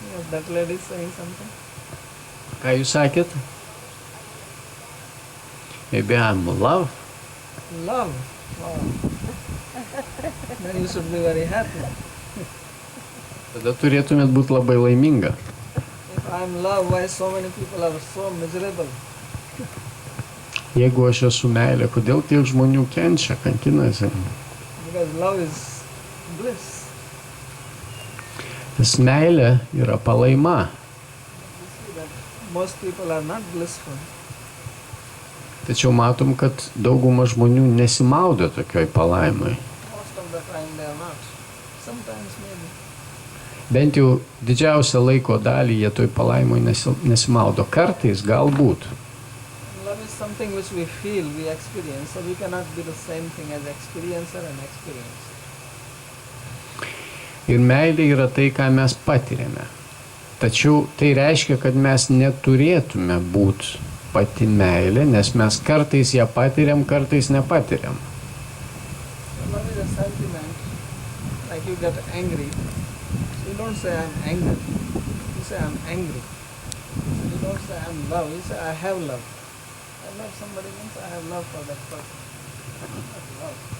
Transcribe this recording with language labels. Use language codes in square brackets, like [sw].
[en] That lady is saying something. [lt] Ką jūs sakėt? [en] Maybe I'm love. Love? Wow. Then you should be very happy. [lt] Tada turėtumėt būti labai laiminga. [en] If I'm love, why so many people are so miserable? [lt] Jeigu aš esu meilė, kodėl tiek žmonių kenčia, kankinasi? [en] Because love is bliss. [lt] Nes meilė yra palaima. [en] You see that most people are not blissful. [lt] Tačiau matom, kad dauguma žmonių nesimaudo tokioj palaimai. [en] Most of the time they are not. Sometimes maybe. [lt] Bent jau didžiausią laiko dalį jie toj palaimoj nesimaudo. Kartais galbūt. [en] Love is something which we feel, we experience, so we cannot be the same thing as experiencer and experience. [lt] Ir meilė yra tai, ką mes patiriame. Tačiau tai reiškia, kad mes neturėtume būti pati meilė, nes mes kartais ją patiriam, kartais nepatiriam. [en] Love is a sentiment, like you get angry. So you don't say I'm angry, you say I'm angry. You don't say I'm love, you say I have love. I love somebody means I have love for that person. That's love.